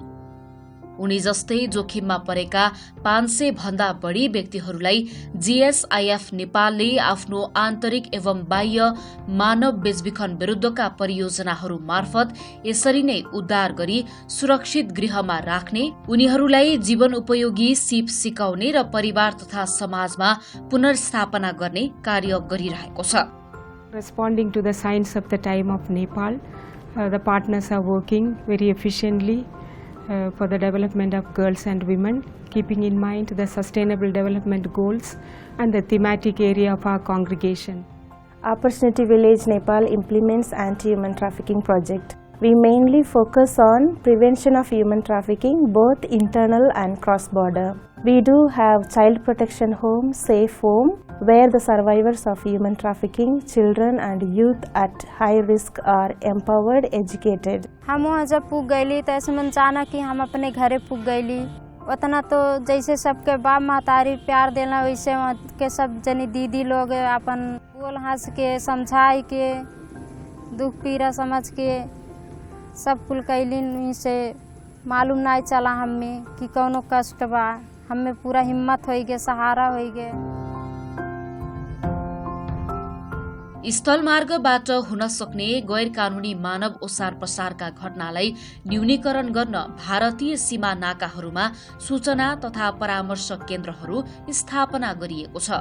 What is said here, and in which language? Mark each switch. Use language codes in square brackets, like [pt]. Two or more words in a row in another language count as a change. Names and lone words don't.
[ne] उनी जस्तै जोखिममा परेका 500 भन्दा बढी व्यक्तिहरूलाई GSIF नेपालले आफ्नो आन्तरिक एवं बाह्य मानव बेचबिखन विरुद्धका परियोजनाहरू मार्फत यसरी नै उद्धार गरी सुरक्षित गृहमा राख्ने, उनीहरूलाई जीवन उपयोगी सिप सिकाउने र परिवार तथा समाजमा पुनर्स्थापना गर्ने कार्य गरिरहेको छ। [en] Responding to the signs of the time of Nepal, the partners are working very efficiently for the development of girls and women, keeping in mind the sustainable development goals and the thematic area of our congregation. Opportunity Village Nepal implements anti-human trafficking project. We mainly focus on prevention of human trafficking, both internal and cross-border. We do have child protection home, safe home, where the survivors of human trafficking, children and youth at high risk are empowered, educated. [bho] हम वहाँ जब पुग गईली तो ऐसे मन चाहना कि हम अपने घरे पुग गईली, उतना तो जैसे सबके बाप महतारी प्यार देना वैसे के सब जनी दीदी लोग अपन बोल हंस के समझाई के दुख पीड़ा समझ के सब कुल कैलिन से मालूम नहीं चला हमें कि कौनो कष्ट बा, हमें पूरा हिम्मत हो गए, सहारा हो गए। [ne] स्थलमार्गबाट हुन सक्ने गैर कानूनी मानव ओसार पसारका घटनालाई न्यूनीकरण गर्न भारतीय सीमा नाकाहरूमा सूचना तथा परामर्श केन्द्रहरू स्थापना गरिएको छ।